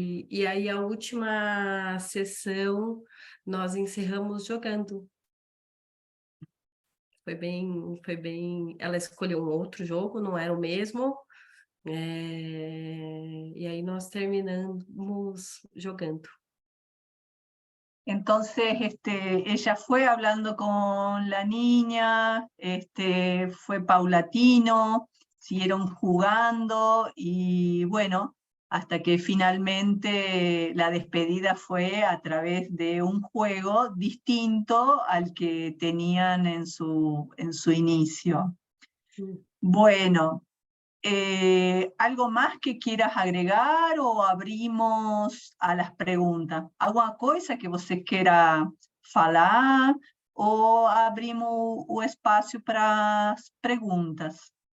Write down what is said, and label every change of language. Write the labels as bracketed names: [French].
[Portuguese] E aí a última sessão nós encerramos jogando. Foi bem. Ela escolheu um outro jogo, não era o mesmo. E aí nós terminamos jogando. [Spanish] Entonces, ella fue hablando con la niña, fue paulatino, siguieron jugando y bueno, hasta que finalmente la despedida fue a través de un juego distinto al que tenían en su inicio. Bueno, ¿algo más que quieras agregar ou abrimos a las preguntas? [Portuguese] Alguma coisa que você queira falar ou abrimos o espaço para as perguntas?